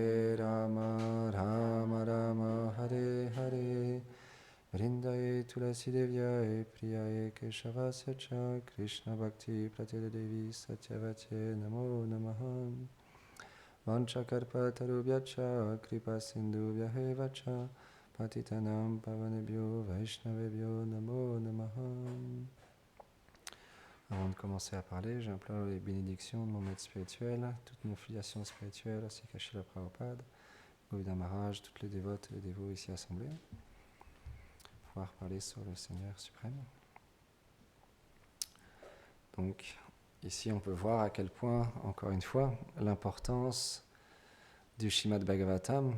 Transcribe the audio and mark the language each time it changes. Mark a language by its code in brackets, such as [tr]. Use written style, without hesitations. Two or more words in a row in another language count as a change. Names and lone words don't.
[sa] Rama Rama Hare Hare Vrindaye Tulasi Devyaye Priyaye Keshavasya Cha Krishna Bhakti Pratya Devi Satyavate Namo Namaha Vanchakarpatarubhyacha Kripa Sindhubhyahe Cha Patitanam Pavanebhyo Vaishnavebhyo Namo Namaha. [fr] Avant de commencer à parler, j'implore les bénédictions de mon maître spirituel, toutes nos filiations spirituelles, ainsi qu'à Srila Prabhupada, Govinda Maharaj, toutes les dévotes et les dévots ici assemblés, pour pouvoir parler sur le Seigneur suprême. Donc, ici on peut voir à quel point, encore une fois, l'importance du Srimad Bhagavatam